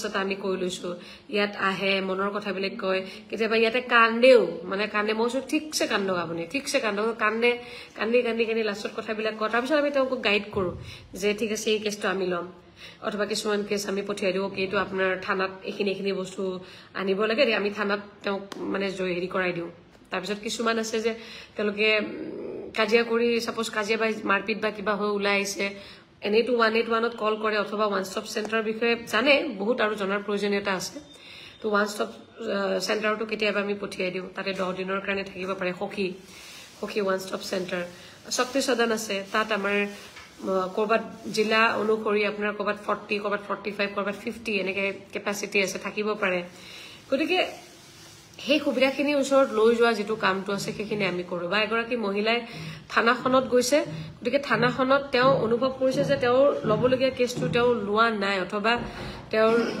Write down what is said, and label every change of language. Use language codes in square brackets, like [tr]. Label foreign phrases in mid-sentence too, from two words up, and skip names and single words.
[as] এটা আমি কৰি লৈছো ইয়াত আহে মনৰ কথাবিলাক কয় কেতিয়াবা ইয়াতে কান্দেও মানে কান্দে মই কৈছো ঠিকছে কান্দক আপুনি ঠিকছে কান্দক কান্দি লাষ্টত কথাবিলাক কয় তাৰপিছত আমি তেওঁক গাইড কৰো যে ঠিক আছে এই কেছটো আমি ল'ম অথবা কিছুমান কেছ আমি পঠিয়াই দিওঁ এইটো আপোনাৰ থানাত এইখিনি বস্তু আনিব লাগে আমি থানাত তেওঁক মানে হেৰি কৰাই দিওঁ তাৰপিছত কিছুমান আছে যে তেওঁলোকে কাজিয়া কৰি সাপোজ কাজিয়া বা মাৰপিট বা কিবা হৈ ওলাই আহিছে এনেটো 181ত কল কৰে অথবা [en] one stop centre [as] বিষয়ে জানে বহুত আৰু জনাৰ প্ৰয়োজনীয়তা আছে তো ওয়ান [en] stop centre [as] কেতিয়াবা আমি পঠিয়াই দিওঁ তাতে 10 দিনৰ কাৰণে থাকিব পাৰে সখী [en] one stop centre [as] শক্তি সদন আছে তাত আমাৰ কৰবাত জিলা অনুসৰি আপোনাৰ কৰবাত 40 কৰবাত 45 কৰবাত 50 এনেকে কেপাসিটি আছে থাকিব পাৰে গতিকে সেই সুবিধাখিনি ওচৰত লৈ যোৱা যেটো কামটো আছে সেইখিনি আমি কৰো বা এগৰাকী মহিলাই থানাখনত গৈছে গতিকে থানাখনত তেওঁ অনুভৱ কৰিছে যে তেওঁৰ লবলগীয়া কেছটো তেওঁ লোৱা নাই অথবা তেওঁৰ